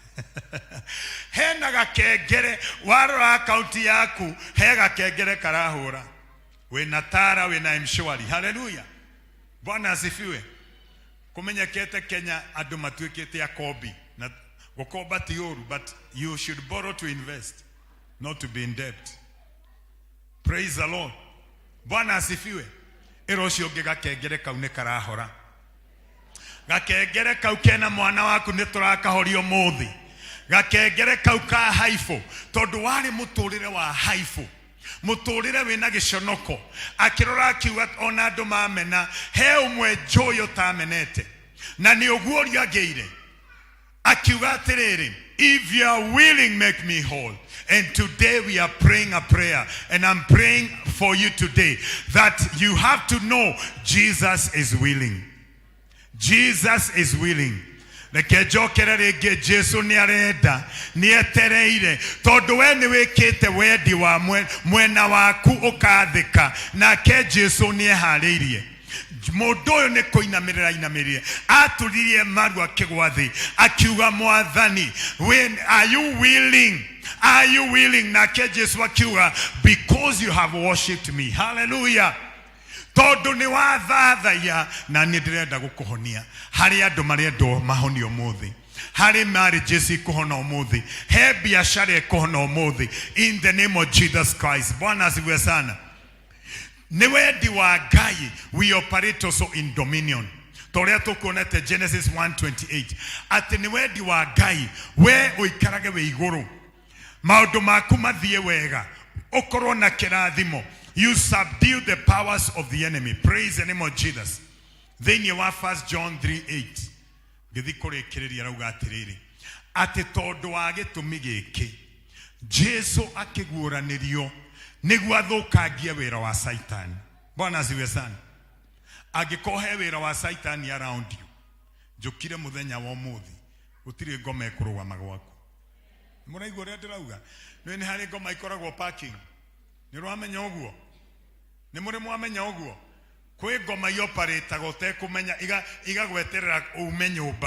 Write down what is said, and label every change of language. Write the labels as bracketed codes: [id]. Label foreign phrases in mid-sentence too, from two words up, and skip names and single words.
[ki] Hena gakengere warora akaunti yaku he gakengere karahũra. Wĩna tara wĩna mshwari. Haleluya. [sw] Bwana asifiwe. [ki] Kumenyekete Kenya andũ matuĩkĩte akombi. Na gũkomba ti ũru, [en] but you should borrow to invest, not to be in debt. Praise the Lord. [sw] Bwana asifiwe. [ki] Ĩro ũcio ũngĩ gakengere kau nĩ karahora. Gakengere kau kena mwana waku nĩ tũrakahorio mũthĩ. Gakengere kau ka haibu tondũ warĩ mũtũrĩre wa haibu. Mũtũrĩre wĩna gĩconoko. Akĩrora akiuga ona andũ mamena he ũmwe njũĩ ũtamenete. Na nĩ ũguo ũrĩa agĩire. Akiuga atĩrĩrĩ, [en] if you are willing, make me whole. And today we are praying a prayer, and I'm praying for you today that you have to know Jesus is willing. Jesus is willing. [ki] Reke njokere rĩngĩ Jesu nĩ arenda nĩ etereire tondũ we nĩ wĩkĩte wendi wa mwena waku ũkathĩka nake Jesu nĩ eharĩirie. Mũndũ ũyũ nĩ kũinamĩrĩra inamĩrĩre atũririe maru akĩgwa thĩ akiuga Mwathani, [en] are you willing? Are you willing? [ki] Nake Jesu akiuga, [en] because you have worshipped me. Hallelujah. [ki] Tondũ nĩ wathathaiya na nĩ ndĩrenda gũkũhonia. Harĩ andũ marendwo mahonio mũthĩ. Harĩ marriages ikuhona ũmũthĩ. He biashara ikuhona ũmũthĩ. [en] In the name of Jesus Christ. [sw] Bwana asifiwe sana. [ki] Nĩ wendi wa Ngai, [en] we operate also in dominion. [ki] Toria tukuonete Genesis 1:28. Atĩ nĩ wendi wa Ngai we ũikarage we igũrũ. Maũndũ maku mathiĩ wega. Ũkorwo na kĩrathimo. [en] You subdue the powers of the enemy. Praise the name of Jesus. [ki] Thĩinĩ wa 1 John 3:8. Gĩthi kũrĩkĩrĩria rauga atĩrĩrĩ. Atĩ tondũ wa gĩtũmi gĩkĩ Jesu akĩguũranĩrio nĩguo athũkangie wĩra wa Satan. [sw] Bwana asifiwe sana. [ki] Angĩkorwo he wĩra wa Satan [en] around you, [ki] njũkire mũthenya wa ũmũthĩ gũtirĩ ngoma ĩkũrũgama gwaku. Mũraigua ũrĩa ndĩrauga? Nĩ harĩ ngoma ikoragwo parking. Nĩ rwamenya ũguo? Nĩ mũrĩ mwamenya ũguo? Kwĩ ngoma ioperate-agwo ũtekũmenya igagweterera ume nyũmba.